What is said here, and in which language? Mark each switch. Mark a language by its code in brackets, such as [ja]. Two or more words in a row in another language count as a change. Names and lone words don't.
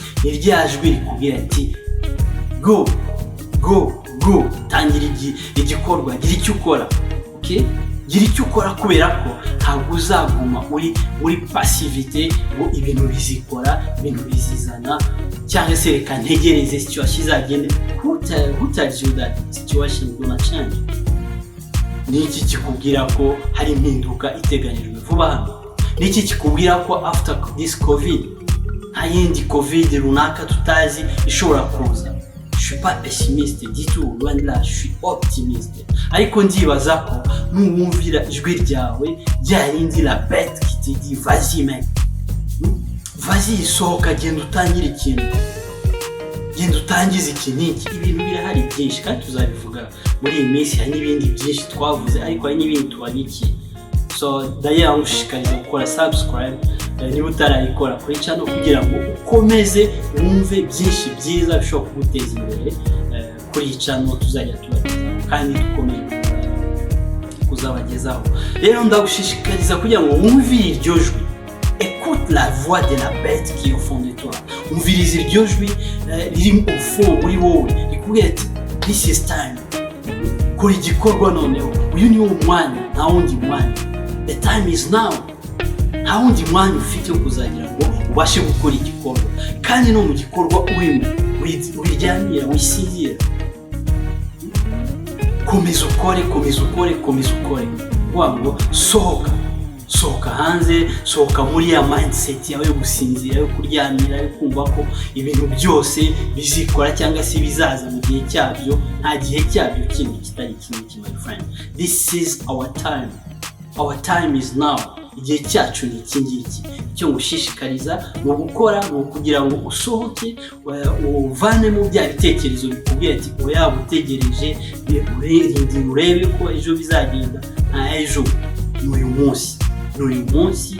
[rw] ni rya jwi rikubwira ati [en] go go go, [rw] tangira igikorwa, gira icyo ukora. Okay, gira icyo ukora, kubera ko ntabwo uzaguma uri passivité ngo ibintu bizikora, ibintu bizizana, cyangwa se reka ntegereze situation izagende. [en] Who tells you that situation gonna change? [rw] Niki kikubwira ko hari impinduka iteganijwe vuba hano? Niki kikubwira ko [en] after this covid [rw] nta yindi covid runaka tutazi ishobora kuza? [fr] Je suis pas pessimiste du tout, loin de là, je suis optimiste. [rw] Ariko ndibaza ko nuwumvira ijwi ryawe ryarindi [fr] la bête qui te dit vas-y mec, vas-y sohoka, [rw] genda utangire ikintu, genda utangize ikintu. Ibintu birahari byinshi kandi tuzabivuga muri iyi minsi. Hari n'ibindi byinshi twavuze, ariko hari n'ibindi tubabikiye. So d'ailleurs ngushishikariza gukora subscribe niba utarayikora kuri channel, kugira ngo ukomeze wumve byinshi byiza bishobora kuguteza imbere kuri iyi channel tuzajya tubagezaho kandi dukomeye kuzabagezaho. Rero ndagushishikariza kugira ngo wumve iryo jwi. [fr] Écoute la voix de la bête qui est au fond de toi. [rw] Umvirize iryo jwi riri [fr] au fond [rw] muri wowe rikubwira ati [en] this is time, [rw] kora igikorwa noneho. Uyu ni wo mwanya, nta wundi mwanya. [en] The time is now. [rw] Nta wundi mwanya ufite wo kuzagira ngo ubashe gukora igikorwa, kandi no mu gikorwa urimo wiryamira, wisinzira. Komeza ukore, komeza ukore, komeza ukore. Ngo sohoka hanze, sohoka muri ya mindset yawe yo gusinzira, yo kuryamira, yo kumva ko ibintu byose bizikora cyangwa se bizaza mu gihe cyabyo. Nta gihe cyabyo kindi kitari iki, [en] my friend. This is our time. Our time is now. [rw] Igihe cyacu ni iki ngiki. Icyo ngushishikariza ni gukora, ni kugira ngo usohoke, uvane mu bya bitekerezo bikubwira ati oya utegereje urebe ko ejo bizagenda. Nta ejo, ni uyu munsi.